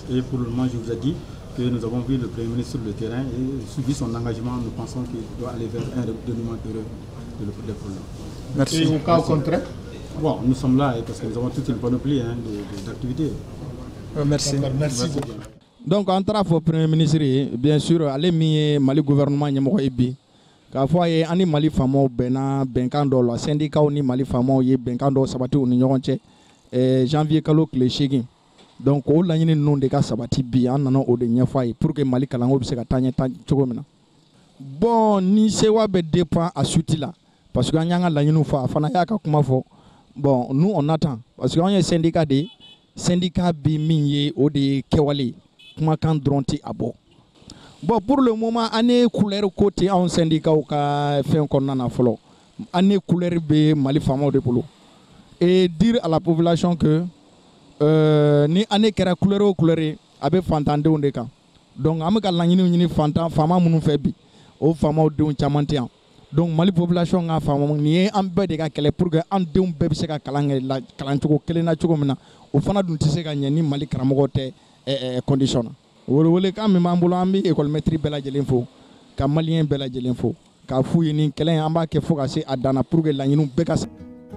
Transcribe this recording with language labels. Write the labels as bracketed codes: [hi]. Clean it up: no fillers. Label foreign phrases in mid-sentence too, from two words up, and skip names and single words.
[fr] Et pour le moment, je vous ai dit que nous avons vu le Premier ministre sur le terrain et suivi son engagement, nous pensons qu'il doit aller vers un dénouement heureux des problèmes. Merci. Et au cas contraire? Bon, nous sommes là parce que nous avons toute une panoplie d'activités. Merci. Merci beaucoup. Donc, en tant que Premier ministre, bien sûr, allez mis Mali gouvernement [bm] nyamoko ibi. Ka fo ye ani Mali famo bena benkan do la syndicat ni Mali famo ye benkan do sabati ni ɲɔgɔn cɛ janvier kalo tile 8. Donc o laɲini ninnu de ka sabati bi an nana o de ɲɛfɔ a ye [fr] pour que [bm] Mali kalanko bɛ se ka taa ɲɛ cogo min na. Bon ni sewa bɛ dépend a suite la [fr] parce que [bm] an y'an ka laɲiniw fɔ a fana y'a ka kuma fɔ. [fr] Bon nous on attend parce que [bm] an ye syndicat de ye syndicat bi min ye o de ye kɛwale kumakan dɔrɔn tɛ a bɔ. [fr] Bon pour le moment [bm] an ye couleur ko tɛ anw syndicat ka fɛn kɔnɔna na fɔlɔ an ye couleur bɛ Mali faamaw de bolo [fr] et dire à la population que [bm] ni année kɛra couleur o couleur a bɛ fantandenw de kan donc an bɛ ka laɲiniw ɲini fantan faama minnu fɛ bi o faamaw denw caman tɛ yan donc Mali population ka faama nin ye an bɛɛ de ka kɛlɛ [fr] pour que [bm] an denw bɛɛ bɛ se ka kalan kɛ kalancogo kelen na cogo min na o fana dun tɛ se ka ɲɛ ni Mali karamɔgɔ tɛ condition na welekan min b'an bolo an bɛ école maître bɛɛ lajɛlen fo ka maliyɛn bɛɛ lajɛlen fo k'a f'u ye nin kɛlɛ in an b'a kɛ fo ka se a dan na [fr] pour que [bm] laɲiniw bɛɛ ka